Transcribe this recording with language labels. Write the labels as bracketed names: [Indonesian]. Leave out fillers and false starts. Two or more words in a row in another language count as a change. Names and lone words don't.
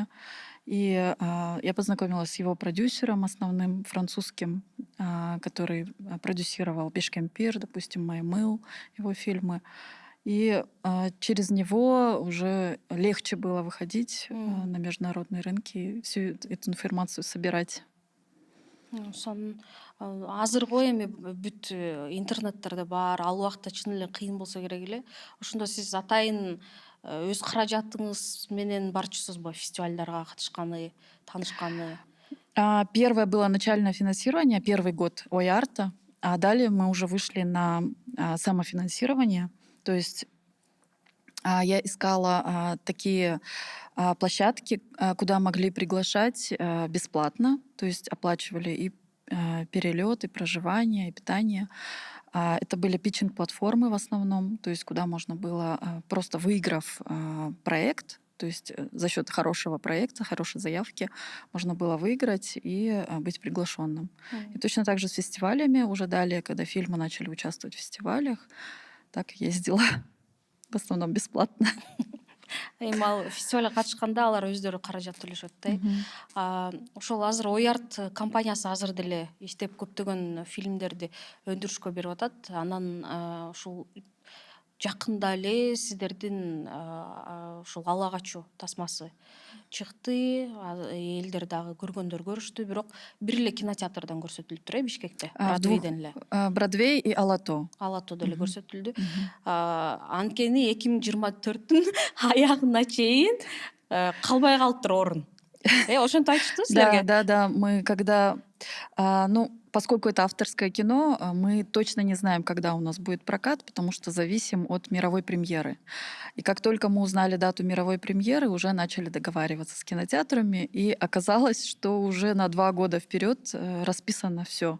[Russian] И я познакомилась с его продюсером основным, французским, который продюсировал «Бишкемпир», допустим, «Маймыл», его фильмы. И через него уже легче было выходить на международные рынки и всю эту информацию собирать. [Kyrgyz] Сонун азыркы эми бүт интернеттерде бар, ал убакта чын эле кыйын болсо керек эле. Ошондо сиз атайын өз каражатыңыз менен барчусузбу фестивалдарга катышканы, таанышканы? [Russian] Первое было начальное финансирование, первый год ОИАРТа, а далее мы уже вышли на самофинансирование. То есть я искала такие площадки, куда могли приглашать бесплатно, то есть оплачивали и перелет, и проживание, и питание. Это были питчинг-платформы в основном, то есть куда можно было, просто выиграв проект, то есть за счет хорошего проекта, хорошей заявки, можно было выиграть и быть приглашенным. И точно так же с фестивалями уже далее, когда фильмы начали участвовать в фестивалях, так и ездила. В основном бесплатно. [Kyrgyz] Эми ал фестивалга катышканда алар өздөрү каражат төлөшөт да. Ошол азыр ОИАРТ компаниясы азыр деле иштеп көптөгөн фильмдерди өндүрүшкө берип атат. Анан ушул жакында эле сиздердин ушул Ала качуу тасмасы чыкты. Элдер дагы көргөндөр көрүштү, бирок бир эле кинотеатрдан көрсөтүлүптүр Бишкекте, Бродвейден эле. [Russian] Бродвей и Алато. [Kyrgyz] Алатоодо эле көрсөтүлдү. Анткени 2024-түн аягына чейин калбай калыптыр орун. Ошентип айтыштыбы силерге? [Russian] Да. Мы когда... поскольку это авторское кино, мы точно не знаем, когда у нас будет прокат, потому что зависим от мировой премьеры. И как только мы узнали дату мировой премьеры, уже начали договариваться с кинотеатрами, и оказалось, что уже на 2 года вперед расписано все.